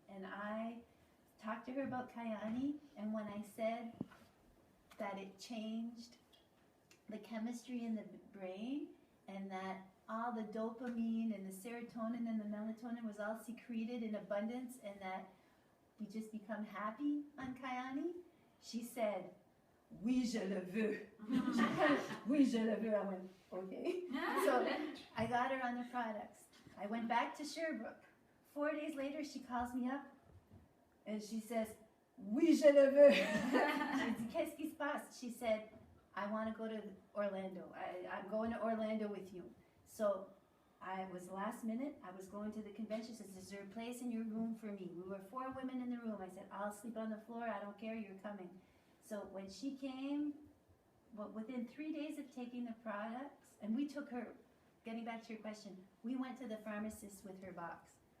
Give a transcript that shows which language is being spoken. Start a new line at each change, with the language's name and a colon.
English: And I talked to her about Kyani, and when I said that it changed the chemistry in the brain and that all the dopamine and the serotonin and the melatonin was all secreted in abundance and that we just become happy on Kyani, she said,
French: oui, je le veux. Oui, je le veux.
English: I went, okay. So I got her on the products. I went back to Sherbrooke. 4 days later, she calls me up and she says,
French: oui, je le veux. J'ai dit, qu'est-ce qui se passe?
English: She said, I want to go to Orlando. I'm going to Orlando with you. So I was last minute. I was going to the convention. She says, is there a place in your room for me? We were 4 women in the room. I said, I'll sleep on the floor. I don't care. You're coming. So when she came, within 3 days of taking the products, and we took her, getting back to your question, we went to the pharmacist with her box.